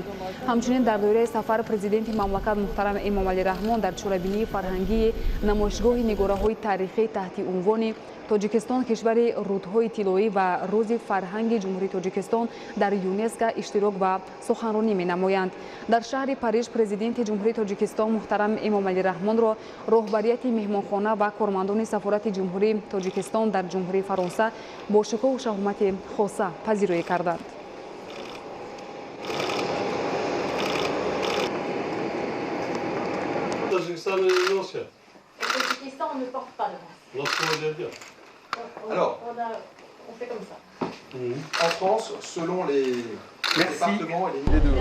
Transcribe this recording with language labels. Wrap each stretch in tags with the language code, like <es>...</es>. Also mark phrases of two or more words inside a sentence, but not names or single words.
<tg>ҳамчунин дар доираи сафар президенти мамлакат муҳтарам Эмомалӣ Раҳмон дар чорабинии фарҳангии намоишгоҳи нигораҳои таърихӣ таҳти унвони Тоҷикистон кишвари рудҳои тиллоӣ ва рӯзи фарҳанги ҷумҳурии Тоҷикистон дар ЮНЕСКО иштирок ва суханронӣ менамоянд. Дар шаҳри Париж президенти ҷумҳурии Тоҷикистон муҳтарам Эмомалӣ Раҳмонро роҳбарияти меҳмонхона ва кормандони сафорати ҷумҳурии Тоҷикистон дар ҷумҳурии Фаронса бо шукӯҳу шаҳомати хоса пазироӣ карданд.</tg> <fr>Alors, on fait comme ça. En France, selon les départements et les deux.</fr>